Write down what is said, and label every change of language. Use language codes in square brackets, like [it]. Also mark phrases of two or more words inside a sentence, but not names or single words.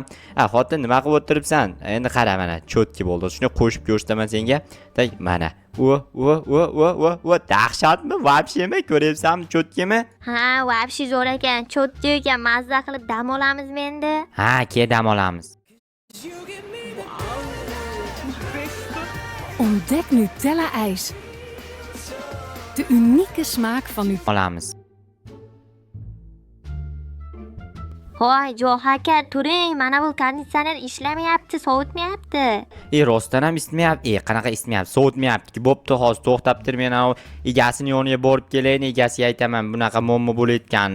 [uz] Xotin, nima qilib o'tiribsan? Endi qara mana, cho'tki bo'ldi. Shuni qo'shib ko'rsataman senga. Tak, mana. Dahshatmi? Vobshemi? Ko'ryapsanmi, cho'tkimi? Vobshe zo'r ekan, cho'tki ekan, mazza qilib dam olamizmi endi? Ke dam olamiz. [nl] Ontdek Nutella ijs. De unieke smaak van Nutella. [uz] Olamiz. Hoy, Johaka, turing, mana bu konditsioner ishlamayapti, sovutmayapti. Rostdan ham ismayapti. Qanaqa ismayapti? Sovutmayapti. Bo'pti, hozir to'xtab tur, men egasini yoniga borib kelayin, egasiga aytaman, bunaqa muammo bo'layotgan.